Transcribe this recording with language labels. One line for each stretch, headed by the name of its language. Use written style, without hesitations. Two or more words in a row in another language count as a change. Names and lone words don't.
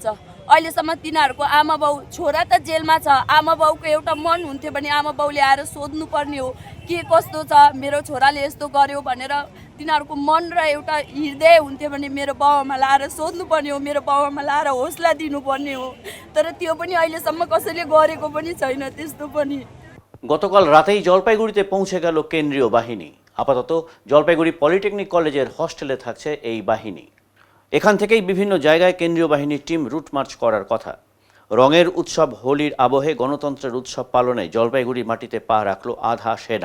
Nepali: अहिलेसम्म तिनीहरूको आमा बाउ छोरा त जेलमा छ, आमा बाउको एउटा मन हुन्थ्यो भने आमा बाउले आएर सोध्नुपर्ने हो के कस्तो छ, मेरो छोराले यस्तो गर्यो भनेर तिनीहरूको मन र एउटा हृदय हुन्थ्यो भने मेरो बाउआमालाई आएर सोध्नुपर्ने हो, मेरो बाउआमालाई आएर हौसला दिनुपर्ने हो। तर त्यो पनि अहिलेसम्म कसैले गरेको पनि छैन त्यस्तो पनि।
Bangla: গতকাল রাতেই জলপাইগুড়িতে পৌঁছে গেল কেন্দ্রীয় বাহিনী। আপাতত জলপাইগুড়ি পলিটেকনিক কলেজের হস্টেলে থাকছে এই বাহিনী। এখান থেকেই বিভিন্ন জায়গায় কেন্দ্রীয় বাহিনীর টিম
English: route march
Bangla: করার কথা। রঙের উৎসব হোলির আবহে গণতন্ত্রের উৎসব পালনে জলপাইগুড়ি মাটিতে পা রাখল আধা সেনা।